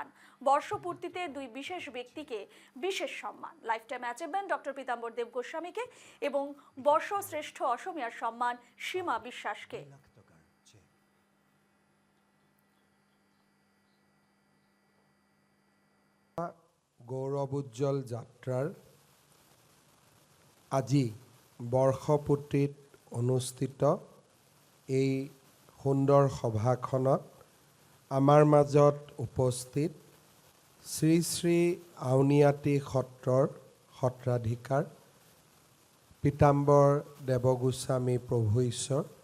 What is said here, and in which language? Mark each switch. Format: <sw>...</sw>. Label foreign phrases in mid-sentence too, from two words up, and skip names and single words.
<bn>বর্ষপূর্তিতে দুই বিশেষ ব্যক্তিকে বিশেষ সম্মান,</bn> <en>life time achievement</en> <bn>ডক্টর পীতাম্বর দেব গোস্বামীকে এবং বর্ষশ্রেষ্ঠ অসমিয়ার সম্মান সীমা বিশ্বাসকে।</bn> <as>গৌরবোজ্জ্বল যাত্রার আজি বৰ্ষপূৰ্তিত অনুষ্ঠিত এই সুন্দৰ সভাখনত আমাৰ মাজত উপস্থিত শ্ৰী শ্ৰী আউনিয়াটি সত্ৰৰ সত্ৰাধিকাৰ পীতাম্বৰ দেৱগোস্বামী প্ৰভু ঈশ্বৰ,</as>